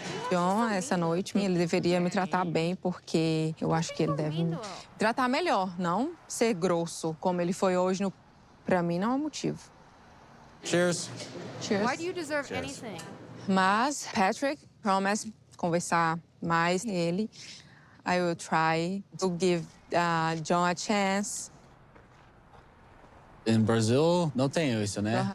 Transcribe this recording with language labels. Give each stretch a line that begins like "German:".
Portuguese: John, essa noite, ele deveria me tratar bem, porque eu acho que ele deve me tratar melhor, não ser grosso, como ele foi hoje. Pra mim, não é motivo.
English: Cheers. Cheers. Why do you deserve anything?
Portuguese: Mas, Patrick, promise conversar mais ele.
English: I will try to give John a chance. In Brazil,
Portuguese: não tem isso, né?